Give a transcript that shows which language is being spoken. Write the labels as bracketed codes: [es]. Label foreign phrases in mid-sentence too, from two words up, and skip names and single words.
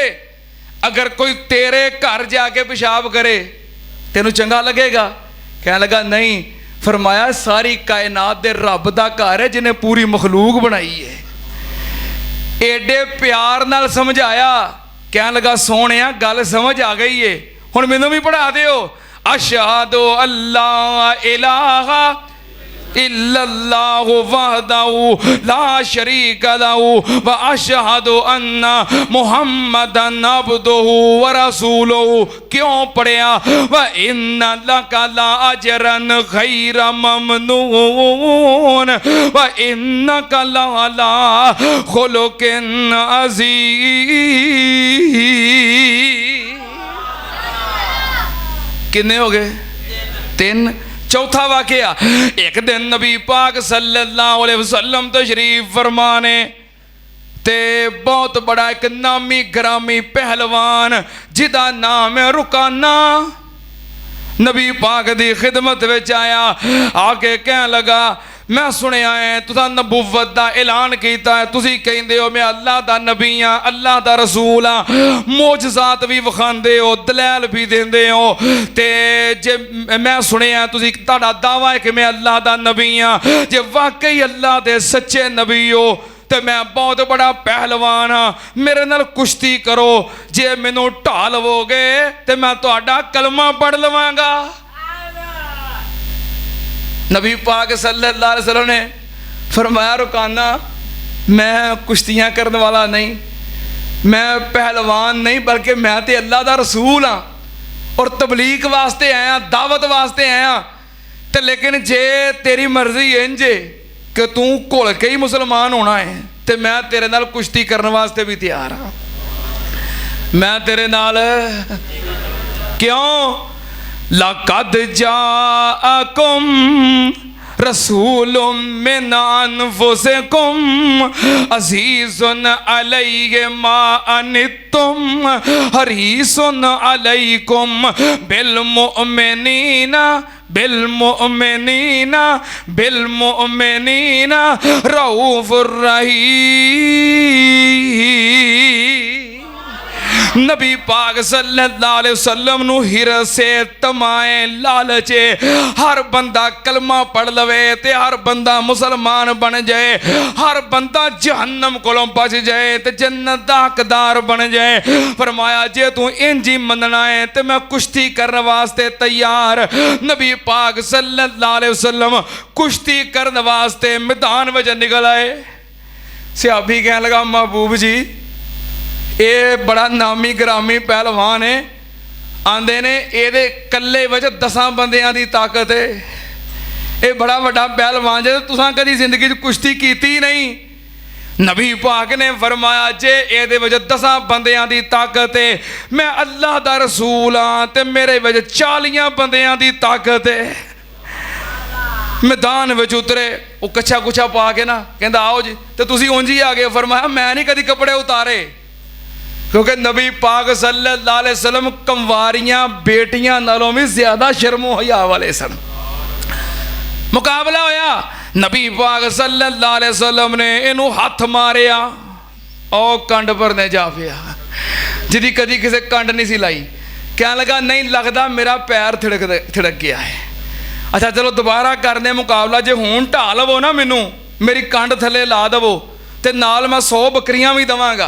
[pa] اگر کوئی تیرے گھر جا کے پیشاب کرے تینوں چنگا لگے گا? کہنے لگا نہیں. فرمایا ساری کائنات دے رب دا گھر ہے جنہاں پوری مخلوق بنائی ہے. ایڈے پیار نال سمجھایا. کہنے لگا سوہنیا گل سمجھ آ گئی ہے، ہن مینوں بھی پڑھا دیو. [ar] أشهد أن لا إله إلا الله وحده لا شريك له وأشهد أن محمدا عبده ورسوله. [pa] کیوں پڑھیا? [ar] وإن لك لأجرا غير ممنون وإنك لعلى خلق عزيز. [pa] کتنے ہو گئے? 3۔ چوتھا واقعہ، اک دن نبی پاک [ar] صلى الله عليه وسلم [pa] تشریف فرمانے تے بہت بڑا اک نامی گرامی پہلوان جدا نام ہے رکانہ نبی پاک دی خدمت وچ آیا. آ کے کہہ لگا میں سنیا ہے تساں نبوت دا اعلان کیا ہے، تسی کہندے ہو میں اللہ دا نبی ہاں، اللہ دا رسول ہاں، معجزات بھی وکھاندے ہو، دلائل بھی دیندے ہو. تے جے میں سنیا تسی تہاڈا دعویٰ ہے کہ میں اللہ دا نبی ہاں، جے واقعی اللہ دے سچے نبی ہو تو میں بہت بڑا پہلوان ہاں، میرے نال کشتی کرو. جے مینوں ڈھا لوو گے تو میں تہاڈا کلمہ پڑھ لواں گا. نبی پاک [ar] صلى الله عليه وسلم [pa] نے فرمایا رکانہ میں کشتیاں کرنے والا نہیں، میں پہلوان نہیں، بلکہ میں تو اللہ دا رسول ہاں اور تبلیغ واسطے آیا، دعوت واسطے آیا. تو لیکن جے تیری مرضی اینج کہ تو گھل کے ہی مسلمان ہونا ہے تو میں تیرے نال کشتی کرنے واسطے بھی تیار ہاں. میں تیرے نال کیوں? [ar] لقد جاءكم رسول من أنفسكم عزيز عليه ما عنتم حريص عليكم بالمؤمنين رؤوف رحيم. [pa] نبی پاک [ar] صلى الله عليه وسلم [pa] نوں حرصے طمعے لالچے ہر بندہ کلمہ پڑھ لوے تے ہر بندہ مسلمان بن جائے، ہر بندہ جہنم کولوں بچ جائے تے جنت دا حقدار بن جائے. فرمایا جے تو اینج ہی مننا ہے تو میں کشتی کرنے واسطے تیار. نبی پاک [ar] صلى الله عليه وسلم [pa] کشتی کرنے واسطے میدان میں نکل آئے. صحابی کہنے لگا محبوب جی یہ بڑا نامی گرامی پہلوان ہے, آندے نے یہ کلے وچ 10 بندیاں دی طاقت ہے، یہ بڑا وڈا پہلوان جے تساں کدی زندگی چ کشتی کیتی نہیں، نبی پاک نے فرمایا جے یہ 10 بندیاں دی طاقت ہے، میں اللہ دا رسول ہاں، تے میرے 40 بندیاں دی طاقت ہے. میدان میں اترے، وہ کچھا کچھا پا کے نہ کہتا آؤ جی، تو تسی اینج ہی آ گئے. فرمایا میں نہیں کبھی کپڑے اتارے، کیونکہ نبی پاک [ar] صلى الله عليه وسلم [pa] کنواریاں بیٹیاں نالوں بھی زیادہ شرم و حیا والے سن. مقابلہ ہویا، نبی پاک [ar] صلى الله عليه وسلم [pa] نے اینوں ہتھ ماریا، او کنڈ بھرنے جا پیا، جدی کدی کسی کنڈ نہیں سی لائی. کہنے لگا نہیں لگتا میرا پیر تھڑک گیا ہے. اچھا چلو دوبارہ کرنے مقابلہ، جے ہوں ڈھا لوو نا مینوں، میری کنڈ تھلے لا دوو، تو نال میں 100 بکریاں بھی دیواں گا.